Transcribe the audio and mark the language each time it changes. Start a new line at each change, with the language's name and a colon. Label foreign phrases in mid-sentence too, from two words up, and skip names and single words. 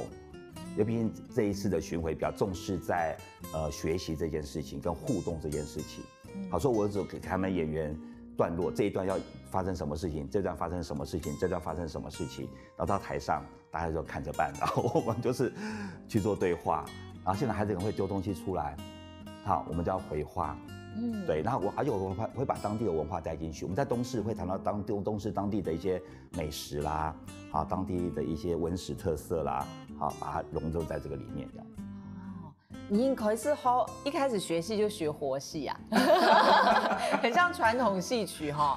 Chinese: 因為畢竟這一次的巡迴比較重視在學習這件事情跟互動這件事情，好，所以我只給他們演員段落，這一段要發生什麼事情，這段發生什麼事情，這段發生什麼事情，然後到台上大家就看着辦，然後我們就是去做對話，然後現在孩子可能會丟東西出來，好，我們就要回話，对，然后而且我会把当地的文化带进去。我们在东市会谈到东市当地的一些美食啦，好，当地的一些文史特色啦，好，把它融入在这个里面这样。你可是一开始学戏就学活戏啊，很像传统戏曲哈，